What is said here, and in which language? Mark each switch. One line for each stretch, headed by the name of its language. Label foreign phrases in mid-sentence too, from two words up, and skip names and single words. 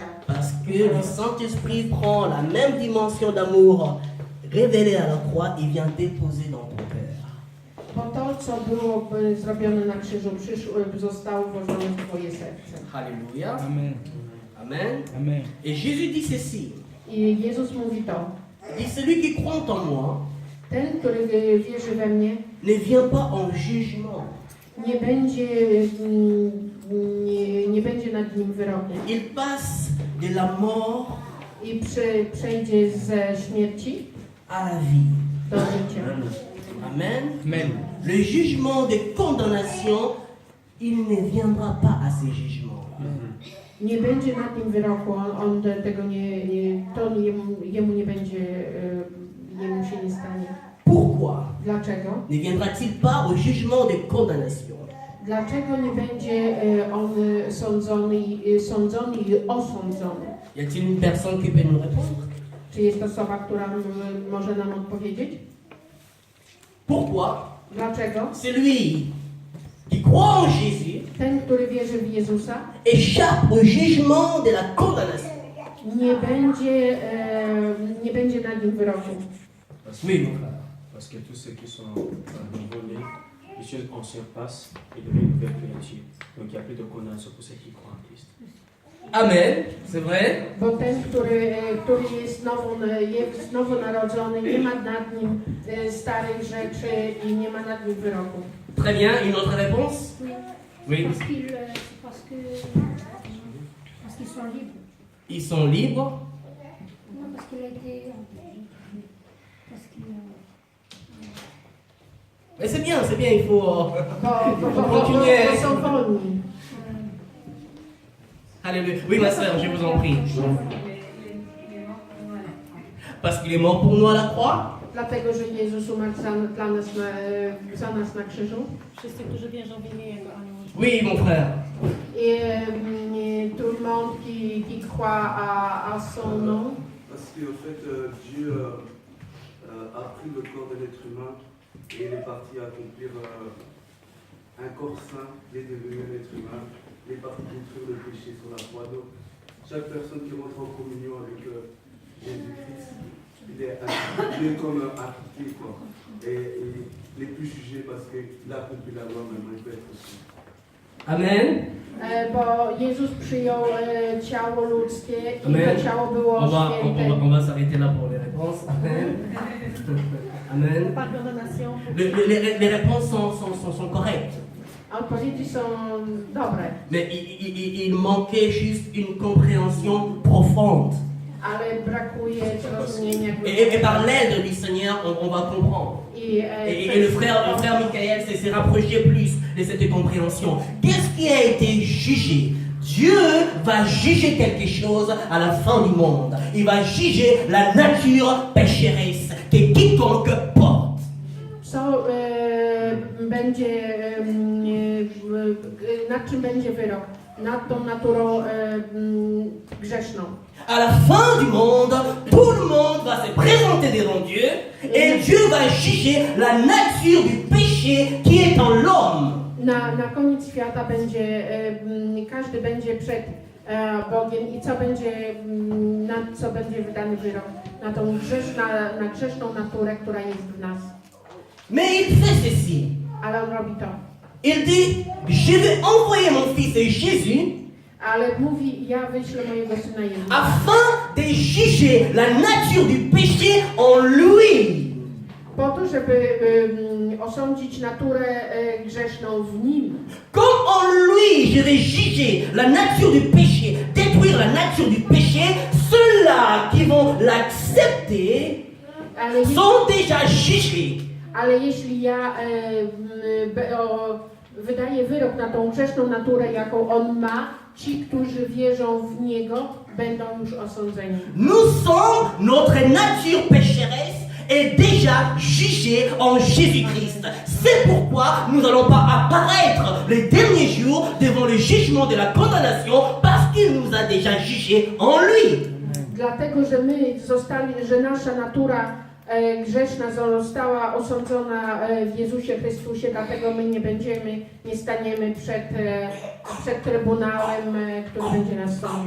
French: Parce que le Saint-Esprit prend la même dimension d'amour révélée à la croix et vient déposer dans ton cœur.
Polish: Bo to, co było zrobione na krzyżu, zostało włożone w Twoje serce.
French: Alléluia. Amen. Amen. Amen. Et Jésus dit ceci.
Polish: I Jezus mówi to.
French: Il dit, celui qui croit en moi
Polish: Ten, który wierzy we mnie,
French: ne vient pas en jugement.
Polish: nie będzie nad nim wyroku.
French: Il passe de la mort
Polish: I przejdzie ze śmierci
French: à la vie.
Polish: do życia.
French: Amen. Amen. Le jugement de condamnation, il ne viendra pas à ces jugements.
Polish: Nie będzie nad nim wyroku, on tego jemu nie będzie, jemu się nie stanie.
French: Pourquoi
Polish: Dlaczego?
French: ne viendra-t-il pas au jugement de condamnation?
Polish: Dlaczego nie będzie on sądzony i osądzony?
French: Y a-t-il une personne qui peut nous répondre?
Polish: Czy jest osoba, która może nam odpowiedzieć?
French: Pourquoi
Polish: Dlaczego?
French: celui qui croit en Jésus
Polish: Ten, który wierzy w Jezusa,
French: échappe au jugement de la condamnation?
Polish: nie będzie nad nim wyroku.
French: Oui, mon frère. Parce que tous ceux qui sont nouveau-nés, les choses en surpassent et deviennent nouvelles créatures. Donc il n'y a plus de condamnation pour ceux qui croient en Christ. Amen, c'est vrai.
Polish: Bo ten, który jest nowonarodzony, nie ma nad nim starych rzeczy i nie ma nad nim wyroku.
French: Très bien, une autre réponse? Oui. Parce qu'ils sont libres. Ils sont libres. Non, parce qu'il a été. Parce qu'il. Mais c'est bien, il faut...
Polish: Bo są wolni.
French: Alléluia. Oui, ma soeur, je vous en prie. Parce qu'il est mort pour nous à la croix.
Polish: Dlatego, że Jezus umarł za nas na krzyżu. Wszyscy, którzy wierzą w imię Jego, a nie może.
French: Oui, mon frère. Et tout le monde qui croit à son nom. Parce qu'en fait, Dieu a pris le corps de l'être humain et il est parti accomplir un corps saint, il est devenu un être humain, il est parti détruire le péché sur la croix. Donc, chaque personne qui rentre en communion avec Jésus-Christ, il est comme appliqué, quoi. Et il n'est plus jugé parce qu'il a accompli la loi, maintenant il peut être aussi. Amen.
Polish: Bo Jezus przyjął ciało ludzkie i
French: Amen.
Polish: to ciało było święte.
French: On va s'arrêter là pour les réponses. Amen. Amen. Pardonation. Les réponses sont correctes.
Polish: Odpowiedzi są dobre,
French: Mais il manquait juste une compréhension profonde.
Polish: ale brakuje zrozumienia.
French: Et par l'aide du Seigneur, on va comprendre. Et le frère Michael s'est rapproché plus de cette compréhension. Qu'est-ce qui a été jugé? Dieu va juger quelque chose à la fin du monde. Il va juger la nature pécheresse que quiconque porte.
Polish: Nad czym będzie wyrok? Nad tą naturą grzeszną.
French: À la fin du monde, tout le monde va se présenter devant Dieu et Dieu va juger la nature du péché qui est en l'homme.
Polish: Na koniec świata każdy będzie przed Bogiem i na co będzie wydany wyrok? Na tą grzeszną naturę, która jest w nas.
French: Mais il fait ceci.
Polish: Ale on robi to.
French: Il dit, je vais envoyer mon fils Jésus
Polish: Ale mówi, ja wyślę mojego syna Jezusa.
French: afin de juger la nature du péché en lui.
Polish: Po to, żeby osądzić naturę grzeszną w nim.
French: Comme en lui je vais juger la nature du péché, détruire la nature du péché, ceux-là qui vont l'accepter sont déjà jugés.
Polish: Ale jeśli ja wydaje wyrok na tą grzeszną naturę, jaką on ma. Ci, którzy wierzą w Niego, będą już osądzeni.
French: Nous sommes, notre nature pécheresse est déjà jugée en Jésus-Christ. C'est pourquoi nous n'allons pas apparaître les derniers jours devant le jugement de la condamnation parce qu'il nous a déjà jugés en lui.
Polish: Dlatego, że my zostali, że nasza natura grzeszna została osądzona w Jezusie Chrystusie, dlatego my nie staniemy przed Trybunałem, który będzie nas sądził.